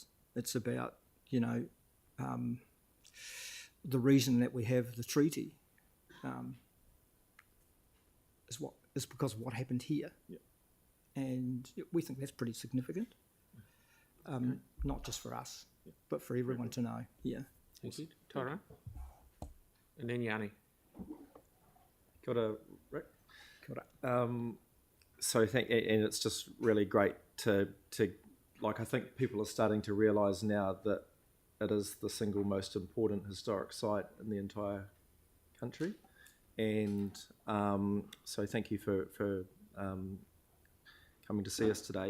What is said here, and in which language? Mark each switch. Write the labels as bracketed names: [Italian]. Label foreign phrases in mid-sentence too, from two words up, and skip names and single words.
[English] It's about, you know, the reason that we have the treaty is because of what happened here. Yeah. And we think that's pretty significant. Not just for us, but for everyone to know. Yeah. Thank you. Tara? And then Yanni. [Māori] Kia ora, Rick. Kia ora. [English] So and it's just really great to like, I think people are starting to realise now that it is the single most important historic site in the entire country, and so thank you for coming to see us today.